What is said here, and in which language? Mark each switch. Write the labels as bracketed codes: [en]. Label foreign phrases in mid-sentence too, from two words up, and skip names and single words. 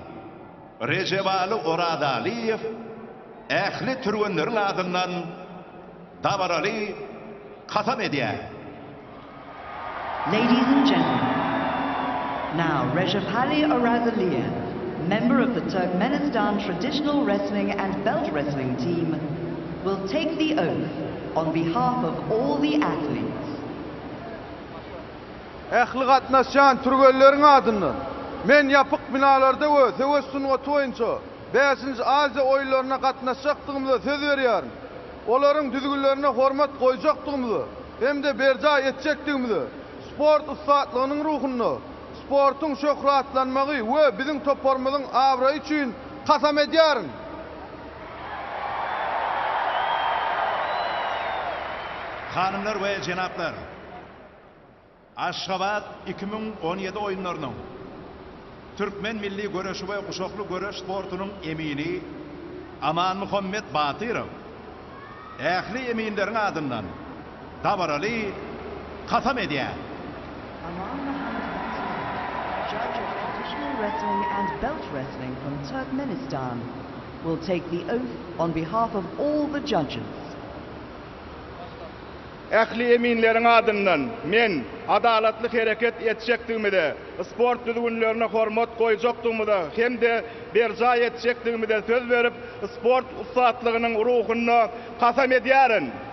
[tk] Recep Ali Oradaliýew ähli türgenleriň adyndan dabarary kasam edýär. [en] Ladies and gentlemen, now Recep Ali Oradaliyev, member of the Turkmenistan Traditional Wrestling and Belt Wrestling team, will take the oath on behalf of all the athletes. [tk] Ähli gatnaşan türgelleriň adyndan men ýapyk binalarda we Söwessunuga toýunça 5-nji Aziýa oýunlaryna gatnaşajakdygymyza söz berýärim. Olaryň düzgünlerine hormat goýajakdygymyzy hem de berja etjekdigimizi, sport ustatlygynyň ruhuny, sportun şöhratlanmagy we biziň toparmyzyň abraýy üçin kasam edýärim. [tr] Hanımlar ve cenaplar, [tk] Aşgabat 2017 oyunlarynyň Türkmen milli göreşi we guşakly göreş sportunyň emini Aman Muhammed Batyrow ähli eminleriň adyndan dabarary kasam edýär. [en] Aman Muhammad Batyrow, judge of traditional wrestling and belt wrestling from Turkmenistan, will take the oath on behalf of all the judges. [tk] Ähli eminleriň adyndan men adalatly hereket etjekdigimde, sport düzgünlerine hormat goýajakdygymda hem de berja etjekdigimde söz berip sport ustatlygynyň ruhuny kasam edýärim.